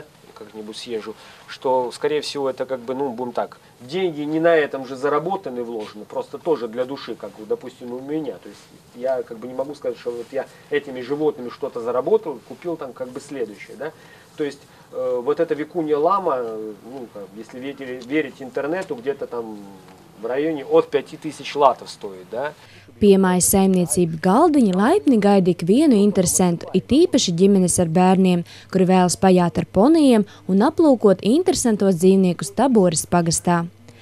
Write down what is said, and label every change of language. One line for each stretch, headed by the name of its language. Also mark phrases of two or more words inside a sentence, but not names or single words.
Russian: Как-нибудь съезжу, что, скорее всего, это как бы, ну, будем так, деньги не на этом же заработаны, вложены, просто тоже для души, как, допустим, у меня. То есть я как бы не могу сказать, что вот я этими животными что-то заработал, купил там как бы следующее, да. То есть вот эта викунья лама, ну, если верить интернету, где-то там в районе от 5000 латов стоит, да.
Latvian: Piemājas saimniecība galdiņa laipni gaida ikvienu interesentu, it īpaši ģimenes ar bērniem, kuri vēlas pajāt ar ponijiem un aplūkot interesantos dzīvniekus Taboras pagastā.